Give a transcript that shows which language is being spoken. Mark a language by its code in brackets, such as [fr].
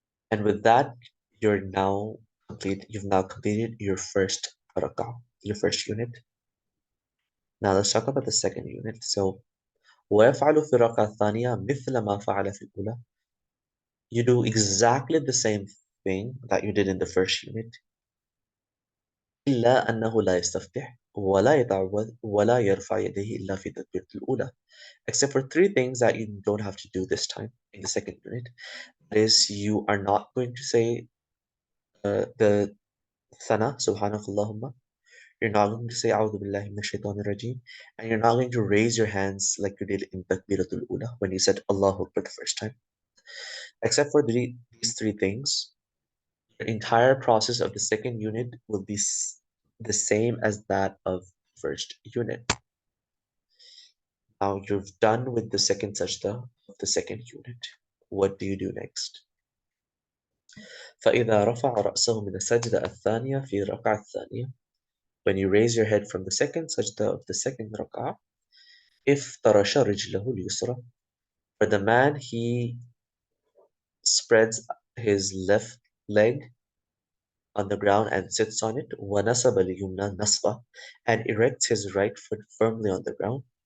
[en] And with that, you've now completed your first rak'ah, your first unit. Now let's talk about the second unit. So [ar] وَيَفْعَلُ فِي الرَّكْعَةِ الثَّانِيَةِ مِثْلَ مَا فَعَلَ فِي الْأُولَى. [en] You do exactly the same thing that you did in the first unit. [ar] إلا أنه لا يستفتح ولا يتعوذ ولا يرفع يديه إلا في تكبيرة الأولى. [en] Except for 3 things that you don't have to do this time in the second unit. That is, you are not going to say the thana, Subhanak Allahumma. You're not going to say A'udhu Billahi Minash Shaitanir Rajeem. And you're not going to raise your hands like you did in Takbiratul Ula when you said Allahu Akbar the first time. Except for these 3 things, your entire process of the second unit will be the same as that of the first unit. Now you've done with the second sajda of the second unit. What do you do next? [ar] فإذا رفع رأسه من السجدة الثانية في الركعة الثانية. [en] When you raise your head from the second sajda of the second rak'ah, [ar] افترش رجله اليسرى. [en] For the man, he spreads his left leg on the ground and sits on it. [ar] ونصب اليمنى نصبة, [en] and erects his right foot firmly on the ground.